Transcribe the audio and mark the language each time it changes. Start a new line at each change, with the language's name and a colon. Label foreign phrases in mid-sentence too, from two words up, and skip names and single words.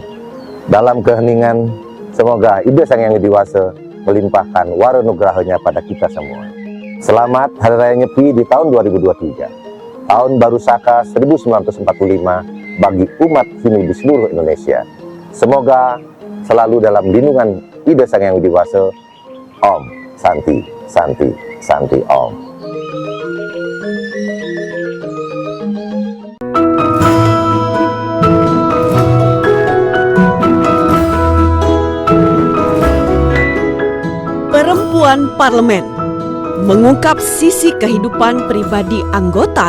Indonesian: Dalam keheningan, semoga Ida Sang Yang Widi Wasa melimpahkan waronugrahanya pada kita semua. Selamat Hari Raya Nyepi di tahun 2023. Tahun Baru Saka 1945 bagi umat Hindu di seluruh Indonesia. Semoga selalu dalam lindungan Ida Sang Yang Widi Wasa.
Sanskrit: Om Santi, Santi, Santi Om.
Indonesian: Perempuan Parlemen mengungkap sisi kehidupan pribadi anggota